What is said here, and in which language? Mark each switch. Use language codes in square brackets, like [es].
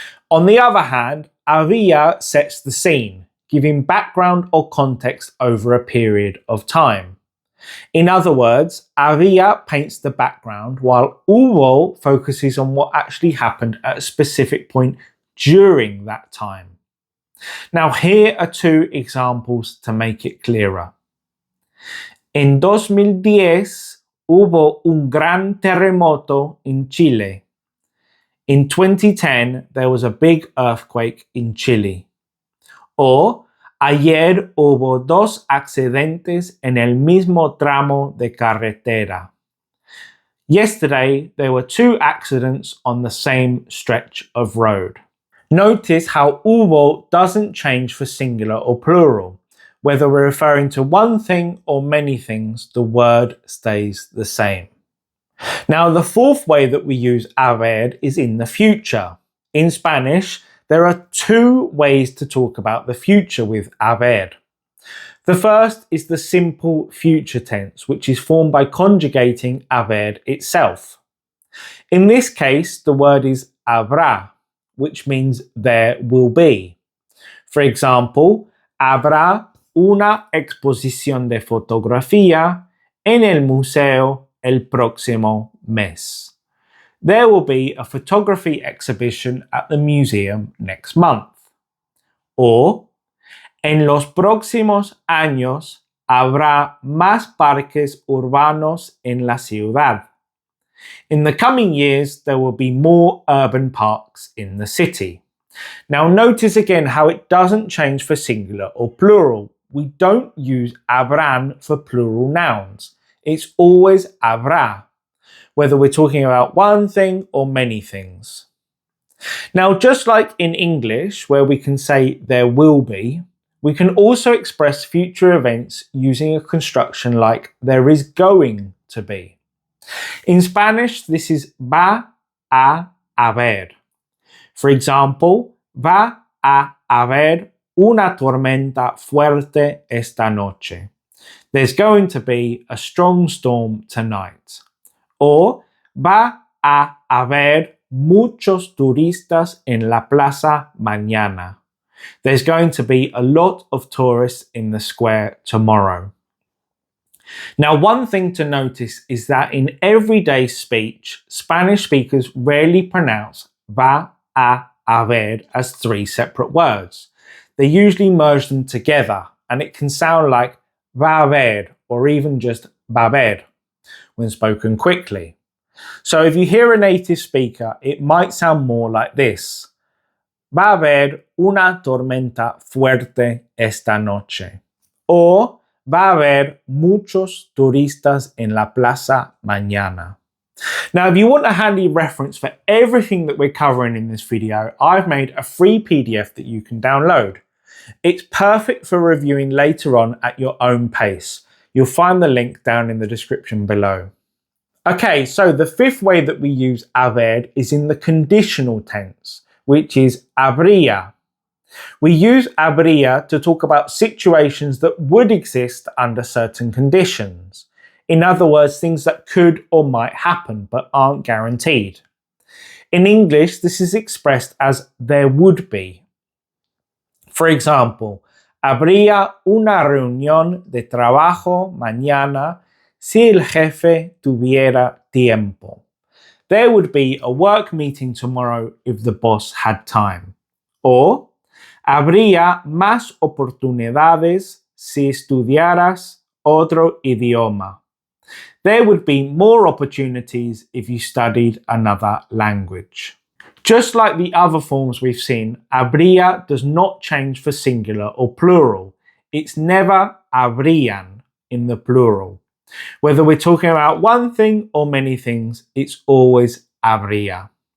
[en] On the other hand, había sets the scene, giving background or context over a period of time. In other words, había paints the background while HUBO focuses on what actually happened at a specific point during that time. Now, here are 2 examples to make it clearer. [es] En 2010 hubo un gran terremoto en Chile. [en] In 2010, there was a big earthquake in Chile. [es] Or, ayer hubo 2 accidentes en el mismo tramo de carretera. [en] Yesterday, there were 2 accidents on the same stretch of road. Notice how HUBO doesn't change for singular or plural. Whether we're referring to one thing or many things, the word stays the same. Now, the fourth way that we use haber is in the future. In Spanish, there are two ways to talk about the future with haber. The first is the simple future tense, which is formed by conjugating haber itself. In this case, the word is HABRÁ, which means there will be. For example, [es] habrá una exposición de fotografía en el museo el próximo mes. [en] There will be a photography exhibition at the museum next month. [es] Or, en los próximos años habrá más parques urbanos en la ciudad. [en] In the coming years, there will be more urban parks in the city. Now notice again how it doesn't change for singular or plural. We don't use habrán for plural nouns. It's always habrá, whether we're talking about one thing or many things. Now, just like in English, where we can say there will be, we can also express future events using a construction like there is going to be. In Spanish, this is va a haber. For example, [es] va a haber una tormenta fuerte esta noche. [en] There's going to be a strong storm tonight. [es] Or, va a haber muchos turistas en la plaza mañana. [en] There's going to be a lot of tourists in the square tomorrow. Now, one thing to notice is that in everyday speech, Spanish speakers rarely pronounce va a haber as three separate words. They usually merge them together, and it can sound like va a haber or even just va a haber when spoken quickly. So if you hear a native speaker, it might sound more like this. [es] Va a haber una tormenta fuerte esta noche. Or va a haber muchos turistas en la plaza mañana. [en] Now, if you want a handy reference for everything that we're covering in this video, I've made a free PDF that you can download. It's perfect for reviewing later on at your own pace. You'll find the link down in the description below. Okay, so the fifth way that we use haber is in the conditional tense, which is HABRÍA. We use HABRÍA to talk about situations that would exist under certain conditions. In other words, things that could or might happen but aren't guaranteed. In English, this is expressed as there would be. For example, [es] habría una reunión de trabajo mañana si el jefe tuviera tiempo. [en] There would be a work meeting tomorrow if the boss had time. [es] Or, habría más oportunidades si estudiaras otro idioma. [en] There would be more opportunities if you studied another language. Just like the other forms we've seen, habría does not change for singular or plural. It's never habrían in the plural. Whether we're talking about one thing or many things, it's always habría.